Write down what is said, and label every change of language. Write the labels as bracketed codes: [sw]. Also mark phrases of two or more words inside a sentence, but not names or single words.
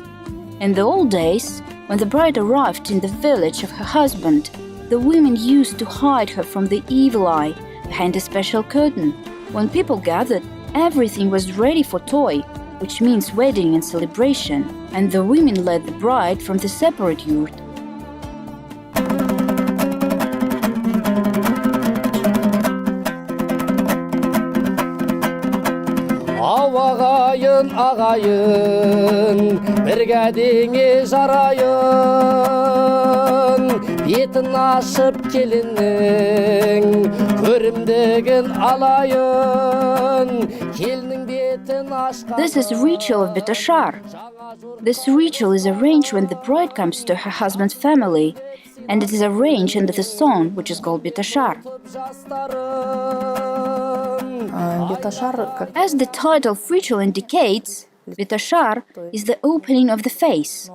[en] In the old days, when the bride arrived in the village of her husband, the women used to hide her from the evil eye behind a special curtain. When people gathered, everything was ready for toy, which means wedding and celebration, and the women led the bride from the separate yurt. [kk] Ағайын, ағайын, бірге деңе жарайын, бетін ашып келіннің, көрімдігін алайын, келінің бетін ашқан. [en] This is ritual of Betashar. This ritual is arranged when the bride comes to her husband's family, and it is arranged under the song which is called Betashar. As the title of ritual indicates, Betashar is the opening of the face.